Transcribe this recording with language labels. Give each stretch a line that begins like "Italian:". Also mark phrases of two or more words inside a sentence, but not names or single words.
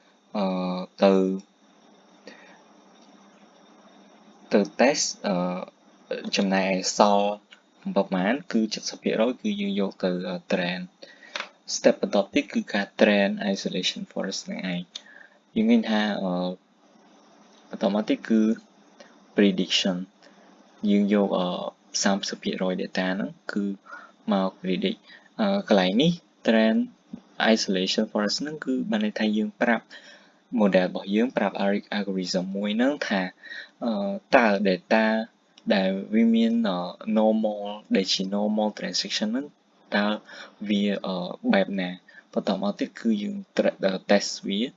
Khmer: ទៅ test ចំណែកឯសល់ប្រមាណគឺ 70% គឺយើងយកទៅ
English: train step
Khmer: បន្ទាប់ទៀតគឺការ
English: train isolation forest
Khmer: ហ្នឹងឯងយើងឃើញថាបន្តមកទៀតគឺ prediction យើងយក 30% data ហ្នឹងគឺមក predict កន្លែងនេះ
English: train isolation forest
Khmer: ហ្នឹងគឺបានន័យថាយើងប្រាប់ model របស់យើងប្រាប់ algorithm មួយហ្នឹងថាតើ data ដែលវាមាន normal ដែលជា
English: normal transaction
Khmer: ហ្នឹងតើវាបែបណាបន្តមកទៀតគឺយើង test វា